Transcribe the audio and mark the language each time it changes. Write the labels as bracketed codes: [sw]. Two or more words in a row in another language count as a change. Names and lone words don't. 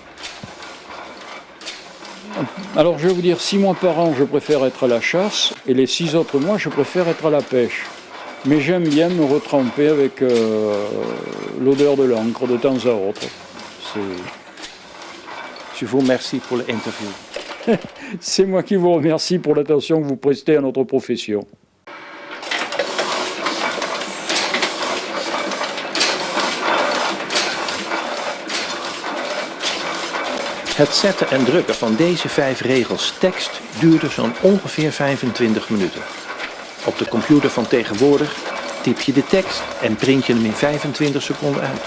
[fr] Alors je vais vous dire, 6 mois par an je préfère être à la chasse et les 6 autres mois je préfère être à la pêche. Mais j'aime bien me retremper avec l'odeur de l'encre de temps à autre. Je vous remercie pour l'interview. C'est moi qui vous remercie pour l'attention que vous prestez à notre profession. [nl] Het zetten en drukken van deze 5 regels tekst duurde zo'n ongeveer 25 minuten. Op de computer van tegenwoordig typ je de tekst en print je hem in 25 seconden uit.